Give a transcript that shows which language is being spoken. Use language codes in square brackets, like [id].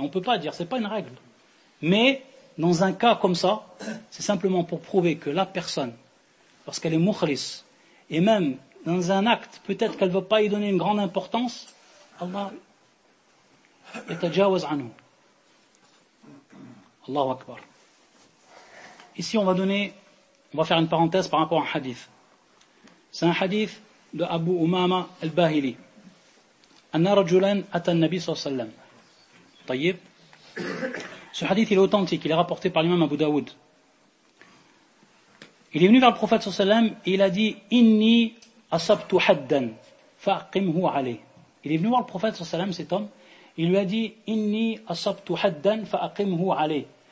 [fr] On ne peut pas dire, ce n'est pas une règle. Mais dans un cas comme ça, c'est simplement pour prouver que la personne, lorsqu'elle est mukhlis, et même dans un acte, peut-être qu'elle ne va pas y donner une grande importance, [ar] الله يتجاوز عنه. الله أكبر. [fr] Ici on va donner, on va faire une parenthèse par rapport à un hadith. C'est un hadith de Abu Umama al-Bahili. [ar] أن رجلا أتى النبي صلى الله عليه وسلم. طيب. [fr] Ce hadith est authentique, il est rapporté par l'imam Abu Dawud. Il est venu vers le prophète صلى الله عليه وسلم et il a dit [ar] إني أصبت حدا فأقمه عليه. [fr] Il est venu voir le prophète صلى الله عليه وسلم, cet homme, il lui a dit [ar] إني أصبت حدا فأقمه عليه.